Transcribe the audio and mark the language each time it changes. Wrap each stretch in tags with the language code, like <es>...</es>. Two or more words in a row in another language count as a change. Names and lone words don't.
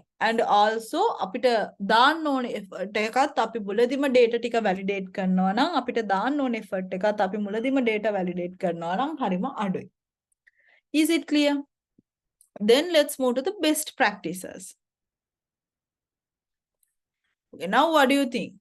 <en>And also</en> <si>අපිට දාන්න ඕන effort එකත් අපි මුලදිම data ටික validate කරනවා නම් අපිට දාන්න ඕන effort එකත් අපි මුලදිම</si> <en>data validate</en> <si>කරනවා නම් හරිම අඩුයි.</si> <en>Is it clear? Then let's move to the best practices. Okay, now what do you think?</en>